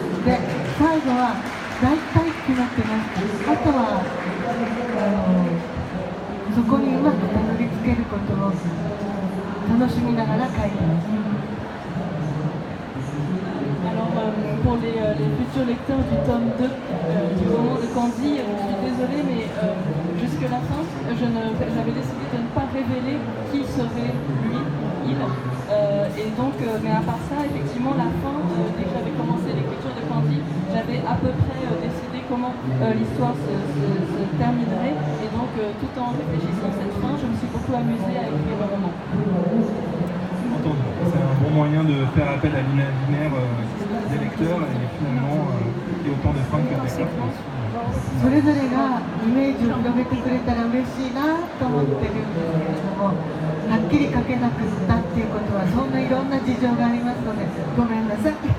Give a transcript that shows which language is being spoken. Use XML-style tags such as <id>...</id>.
<ja>で最後は大体決まってました。あとはそこにうまくたどり着けることを楽しみながら書いてました。</ja> <fr>Alors pour les futurs lecteurs du tome 2 du roman de Candy, je suis désolée mais jusque la fin, j'avais décidé de ne pas révéler qui serait lui, il. Et donc, mais à part ça, effectivement, la fin, dès que j'avais commencé l'écriture de Candy, j'avais à peu près décidé comment l'histoire se terminerait. Et donc, tout en réfléchissant à cette fin, je me suis beaucoup amusée à écrire le roman. C'est un bon moyen de faire appel à l'imaginaire des lecteurs et finalement il y a autant de fins que des lecteurs.</fr> <ja>それぞれがイメージを広げてくれたら嬉しいなと思ってるんですけれども、はっきりり書けなくったっていうことはそんないろんな事情がありますのでごめんなさい。</ja>